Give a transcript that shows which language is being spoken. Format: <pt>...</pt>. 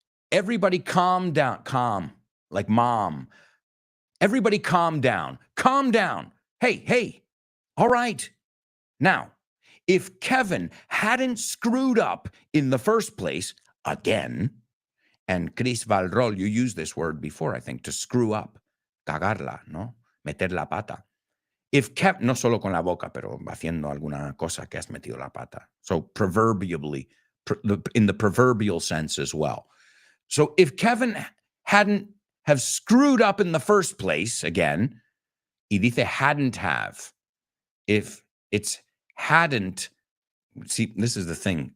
<en>Everybody calm down. Calm, like mom. Everybody calm down. Calm down. Hey. All right. Now, if Kevin hadn't screwed up in the first place, again, and Chris Valrol, you used this word before, I think, to screw up,</en> <es>cagarla, ¿no? Meter la pata.</es> <en>If Kevin,</en> <es>no solo con la boca, pero haciendo alguna cosa que has metido la pata.</es> <en>So proverbially, in the proverbial sense as well. So if Kevin hadn't have screwed up in the first place, again,</en> <es>y dice</es> <en>hadn't have. If it's hadn't, see, this is the thing.</en>